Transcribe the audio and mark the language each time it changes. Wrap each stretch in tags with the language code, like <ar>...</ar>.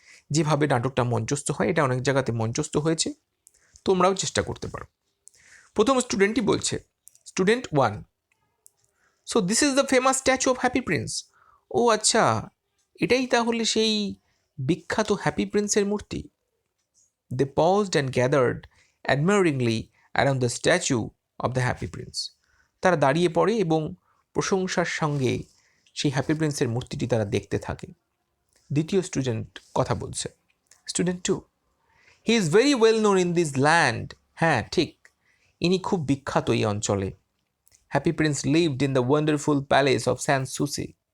<bn>যেভাবে নাটকটা মঞ্চস্থ হয়, এটা অনেক জায়গাতে মঞ্চস্থ হয়েছে, তোমরাও চেষ্টা করতে পারো। প্রথম স্টুডেন্টই বলছে,</bn> <en>Student 1, so this is the famous statue of happy prince.</en> <bn>ও আচ্ছা, এটাই তাহলে সেই বিখ্যাত হ্যাপি প্রিন্সের মূর্তি।</bn> <en>They paused and gathered admiringly around the statue of the happy prince.</en> <bn>তারা দাঁড়িয়ে পড়ে এবং প্রশংসার সঙ্গে সেই হ্যাপি প্রিন্সের মূর্তিটি তারা দেখতে থাকে। দ্বিতীয় স্টুডেন্ট কথা বলছে,</bn> <en>Student 2, he is very well known in this land.</en> <bn>হ্যাঁ ঠিক, ইনি খুব বিখ্যাত এই অঞ্চলে।</bn> <en>Happy prince lived in the wonderful palace of Sanssouci.</en>